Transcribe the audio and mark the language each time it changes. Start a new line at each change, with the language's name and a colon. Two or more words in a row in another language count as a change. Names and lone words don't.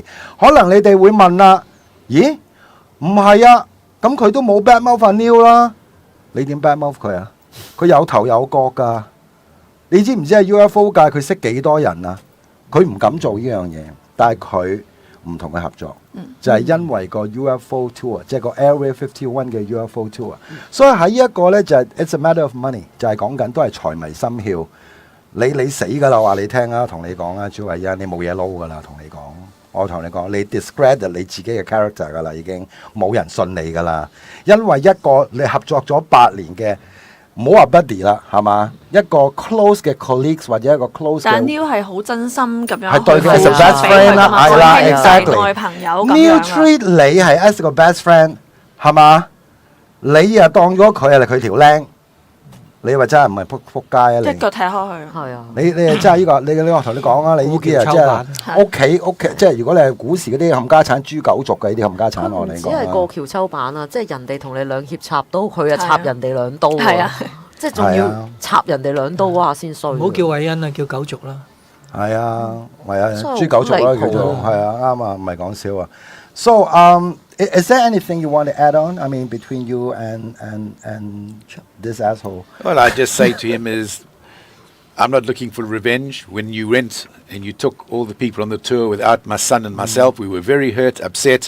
Cantonese: 可能你哋會問啦，咦？唔係啊，咁佢都冇
English: bad mouth
Cantonese: 阿 Neil 啦，你點
English: bad mouth
Cantonese: 佢啊？佢有頭有角㗎，你知唔知係 UFO 界佢識幾多人啊？佢唔敢做呢樣嘢，但係佢唔同佢合作，就係因為個
English: UFO tour，
Cantonese: 即係個 Area 51嘅
English: UFO tour。
Cantonese: 所以喺呢一個呢，就係
English: it's a matter of money，
Cantonese: 就係講緊都係財迷心竅。你死㗎啦，話你聽啊，同你講啊，朱偉欣，你冇嘢撈㗎啦，同你講。我同你講，你 discredit 你自己嘅 character 㗎啦，已經冇人信你㗎啦。因為一個你合作咗8年嘅，唔好話 buddy 啦，係嘛？一個 close 嘅 colleagues 或者一個 close 嘅，但 Neil 係好真心咁樣，係對佢
English: as a best friend
Cantonese: 啦，係啦 ，exactly。朋友 Neil treat 你係 as 個
English: best friend，
Cantonese: 係嘛？你啊當咗佢係佢條僆。你話真係唔係撲街啊！一腳踢開佢，係啊！你真係呢個，你我同你講啊！你呢啲啊，即係屋企，即係如果你係股市嗰啲冚家產、豬狗族嘅呢啲冚家產，我同你講只係過橋抽板啊！即係人哋同你兩脅插刀，佢啊插人哋2刀啊！即係仲要插人哋2刀哇先衰！唔好叫偉恩啊，叫狗族啦。係啊，係啊，豬狗族啦叫做，係啊，啱啊，唔係講笑啊。
English: So is there anything you want to add on? I mean, between you and this asshole? Well, I just say to him is, I'm not looking for revenge. When you went and you took all the people on the tour without my son and myself, we were very hurt, upset.